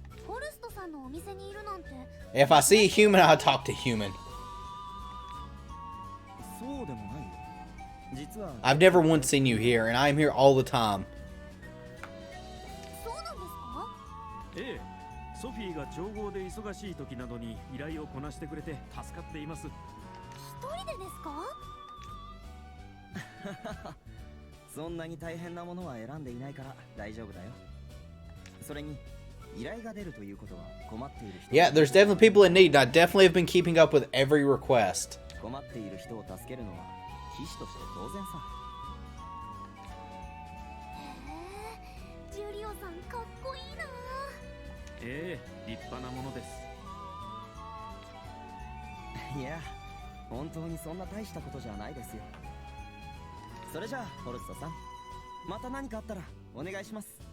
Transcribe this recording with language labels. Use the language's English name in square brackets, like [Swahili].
[Japanese] フォルストさんのお店にいるなんて。 [English] If I see a human, I'll talk to human. [Japanese] そうでもないよ。実は [English] I've never once seen you here, and I'm here all the time. [Japanese] そうなんですか？ええ、ソフィーが調合で忙しい時などに依頼をこなしてくれて助かっています。一人でですか？そんなに大変なものは選んでいないから大丈夫だよ。それに依頼が出るということは困っている人。 [English] Yeah, there's definitely people in need, and I definitely have been keeping up with every request. [Japanese] 困っている人を助けるのは騎士として当然さ。へえ、ジュリオさんかっこいいな。ええ、立派なものです。いや、本当にそんな大したことじゃないですよ。それじゃあフォルストさん、また何かあったらお願いします。